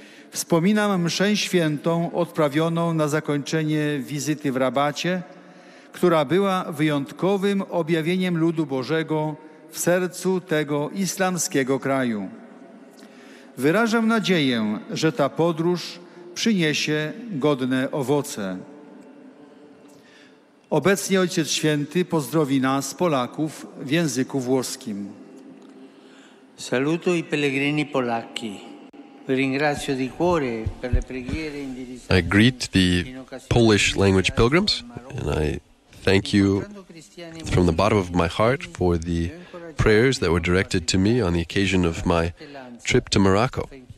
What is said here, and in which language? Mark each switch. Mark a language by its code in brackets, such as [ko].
[pl] Wspominam mszę świętą odprawioną na zakończenie wizyty w Rabacie, która była wyjątkowym objawieniem ludu Bożego w sercu tego islamskiego kraju. Wyrażam nadzieję, że ta podróż przyniesie godne owoce. Obecnie Ojciec Święty pozdrowi nas, Polaków, w języku włoskim. [it] Saluto i pellegrini polacchi. Vi ringrazio di cuore per le preghiere indirizzate. [en] I greet the Polish language pilgrims, and I thank you from the bottom of my heart for the prayers that were directed to me on the occasion of my trip to Morocco.